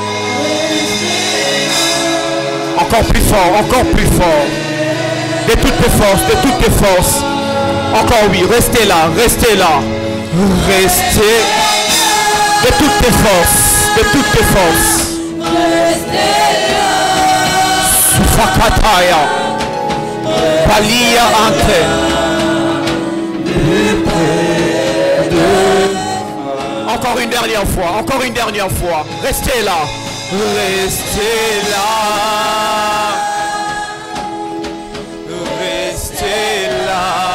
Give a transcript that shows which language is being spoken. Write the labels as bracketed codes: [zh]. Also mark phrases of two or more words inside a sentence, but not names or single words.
[fr] Encore plus fort, encore plus fort. De toutes tes forces, de toutes tes forces. Encore oui, restez là, restez là. Restez. De toutes tes forces, de toutes tes forces. Sufakataya. Palia ante. Encore une dernière fois, encore une dernière fois. Restez là. Restez là. Restez là.